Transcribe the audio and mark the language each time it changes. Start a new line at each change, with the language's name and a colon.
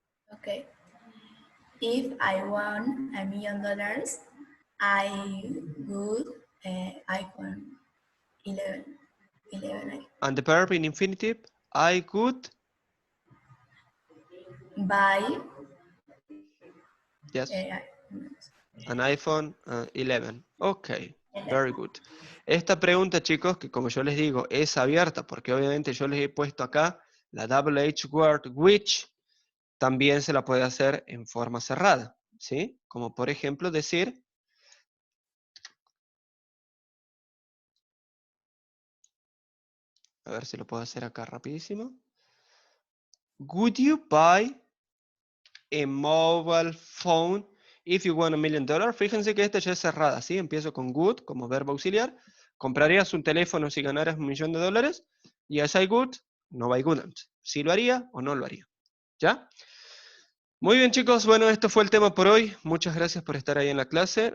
English: Okay. If I won $1 million, I would iPhone 11. And the verb in infinitive, I could, Buy yes, eh, an iPhone 11. Ok, very good.
Spanish: Esta pregunta, chicos, que como yo les digo, es abierta, porque obviamente yo les he puesto acá la double H word, which, también se la puede hacer en forma cerrada, ¿sí? Como por ejemplo decir, a ver si lo puedo hacer acá rapidísimo.
English: Would you buy a mobile phone if you won $1 million?
Spanish: Fíjense que esta ya es cerrada, ¿sí? Empiezo con would como verbo auxiliar. ¿Comprarías un teléfono si ganaras $1 millón?
English: Yes, I would. No, I wouldn't.
Spanish: ¿Sí lo haría o no lo haría? ¿Ya? Muy bien, chicos. Bueno, esto fue el tema por hoy. Muchas gracias por estar ahí en la clase.